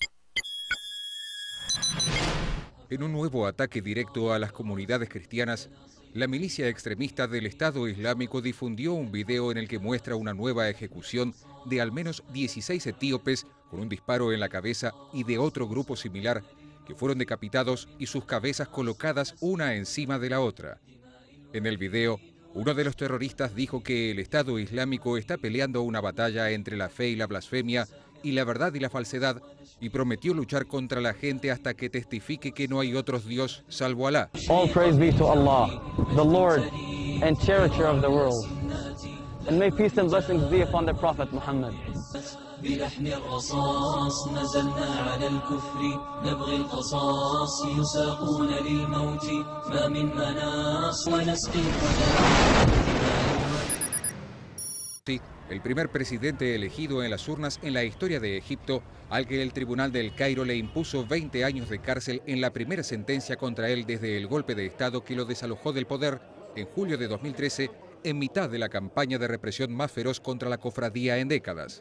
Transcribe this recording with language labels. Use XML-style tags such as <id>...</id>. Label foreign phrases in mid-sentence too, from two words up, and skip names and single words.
<es>En un nuevo ataque directo a las comunidades cristianas, la milicia extremista del Estado Islámico difundió un video en el que muestra una nueva ejecución de al menos 16 etíopes con un disparo en la cabeza y de otro grupo similar que fueron decapitados y sus cabezas colocadas una encima de la otra. En el video, uno de los terroristas dijo que el Estado Islámico está peleando una batalla entre la fe y la blasfemia y la verdad y la falsedad, y prometió luchar contra la gente hasta que testifique que no hay otros Dios salvo Alá.</es> <en>All praise be to Allah, the Lord and cherisher of the world. And may peace and blessings be upon the Prophet Muhammad.</en> <ar>بلحن الرصاص نزلنا على الكفر نبغي القصاص يساقون للموت ما من مناص ونسقي</ar> <es>El primer presidente elegido en las urnas en la historia de Egipto, al que el Tribunal del Cairo le impuso 20 años de cárcel en la primera sentencia contra él desde el golpe de Estado que lo desalojó del poder en julio de 2013, en mitad de la campaña de represión más feroz contra la cofradía en décadas.</es>